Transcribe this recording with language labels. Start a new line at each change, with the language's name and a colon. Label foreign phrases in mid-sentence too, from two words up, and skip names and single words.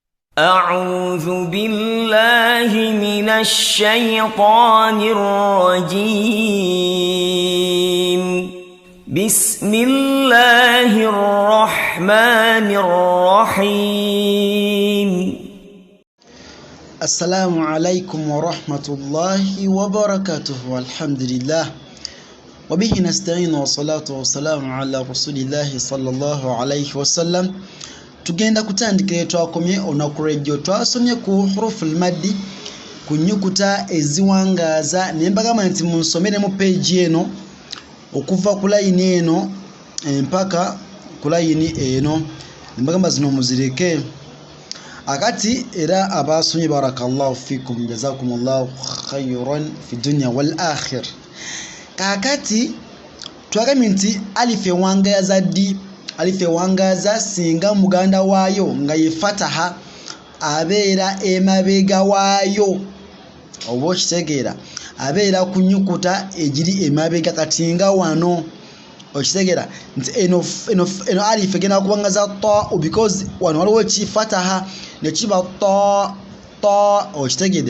Arabic: أعوذ بالله من الشيطان الرجيم بسم الله الرحمن الرحيم السلام عليكم ورحمة الله وبركاته والحمد لله وبه نستعين والصلاة والسلام على رسول الله صلى الله عليه وسلم.
Ganda: Tugenda kutandikira twakomye onakurejjo twasomye ku
Arabic: حروف المد
Ganda: ku nyukuta eziwangaza nembagamba nti munsomere mu page eno okuva ku line eno mpaka ku line eno nembagamba zino muzireke akati era abasomye
Arabic: بارك الله فيكم جزاكم الله خيرا في الدنيا والآخرة.
Ganda: Kakati twagambye nti alif ewangaza ddi alife wangaza singa muganda waayo nga yefataha abeera emabega waayo oba okitegeera abeera ku nyukuta egiri emabega katinga wano okitegeera nti eno alife egenda kuwangaza ta because wano waliwo kifataha nekiba ta okitegeere.